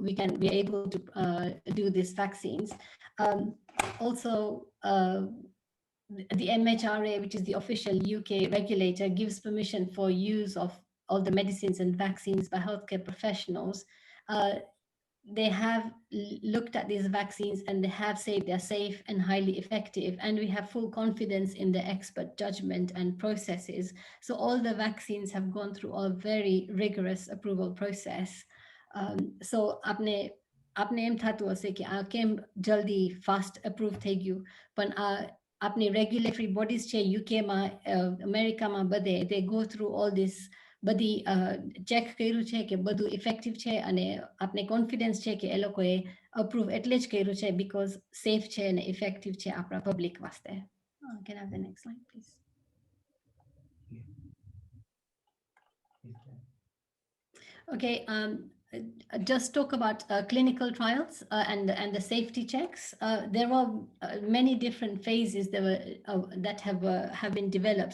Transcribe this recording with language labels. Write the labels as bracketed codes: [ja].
[en] We can be able to do these vaccines. Also, the MHRA, which is the official UK regulator, gives permission for use of all the medicines and vaccines by healthcare professionals. They have looked at these vaccines and they have said they're safe and highly effective, and we have full confidence in the expert judgment and processes. So all the vaccines have gone through a very rigorous approval process. [gu] So आपने M था तो ऐसे कि केम जल्दी fast approve થઈ ગયું પણ આપની રેગ્યુલેટરી બોડીઝ છે યુકે માં અમેરિકામાં બધે [en] they go through all this [gu] બધી ચેક કર્યું છે કે બધું ઇફેક્ટિવ છે અને આપને કોન્ફિડન્સ છે કે એ લોકોએ અપ્રૂવ એટલે જ કર્યું છે બીકોઝ સેફ છે અને ઇફેક્ટિવ છે આપણા public વાસ્તે. [en] Can I have the next slide, please? Okay, just talk about clinical trials and the safety checks. There were many different phases that have been developed.